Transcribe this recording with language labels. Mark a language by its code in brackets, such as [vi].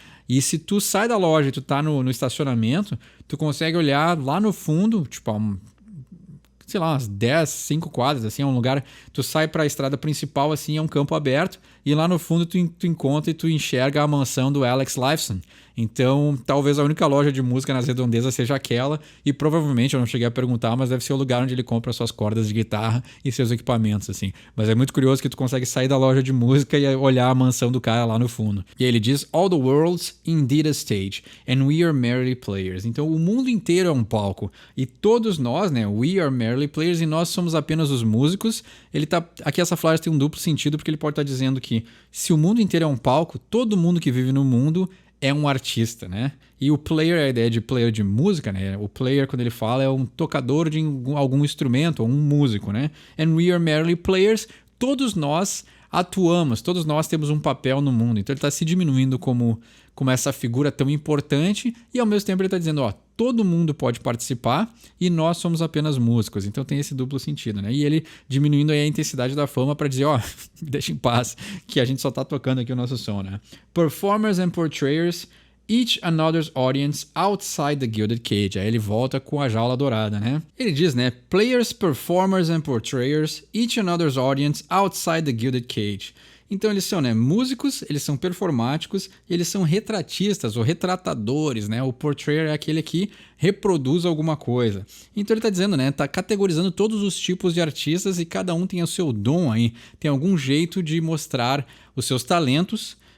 [pt] E se tu sai da loja e tu tá no estacionamento, tu consegue olhar lá no fundo, tipo, sei lá, umas 5 quadras, assim, é um lugar, tu sai para a estrada principal, assim, é um campo aberto, e lá no fundo tu encontra e tu enxerga a mansão do Alex Lifeson. Então, talvez a única loja de música nas redondezas seja aquela, e provavelmente, eu não cheguei a perguntar, mas deve ser o lugar onde ele compra suas cordas de guitarra e seus equipamentos, assim. Mas é muito curioso que tu consegue sair da loja de música e olhar a mansão do cara lá no fundo. E aí ele diz, [en] all the world's indeed a stage, and we are merely players. [pt] Então, o mundo inteiro é um palco, e todos nós, né, [en] we are merely players, [pt] e nós somos apenas os músicos. Aqui essa frase tem um duplo sentido, porque ele pode estar dizendo que se o mundo inteiro é um palco, todo mundo que vive no mundo é um artista, né? E o player, a ideia de player de música, né? O player, quando ele fala, é um tocador de algum instrumento, ou um músico, né? [en] And we are merely players. [pt] Todos nós atuamos, todos nós temos um papel no mundo. Então ele está se diminuindo como essa figura tão importante e ao mesmo tempo ele está dizendo, ó, todo mundo pode participar e nós somos apenas músicos. Então tem esse duplo sentido, né? E ele diminuindo aí a intensidade da fama para dizer, ó, deixa em paz, que a gente só tá tocando aqui o nosso som, né? [en] Performers and portrayers, each another's audience outside the gilded cage. [pt] Aí ele volta com a jaula dourada, né? Ele diz, né? [en] Players, performers and portrayers, each another's audience outside the gilded cage. [pt] Então eles são, né, músicos, eles são performáticos, e eles são retratistas ou retratadores, né? O portrayer é aquele que reproduz alguma coisa. Então ele está dizendo, né, tá categorizando todos os tipos de artistas e cada um tem o seu dom aí, tem algum jeito de mostrar os seus talentos.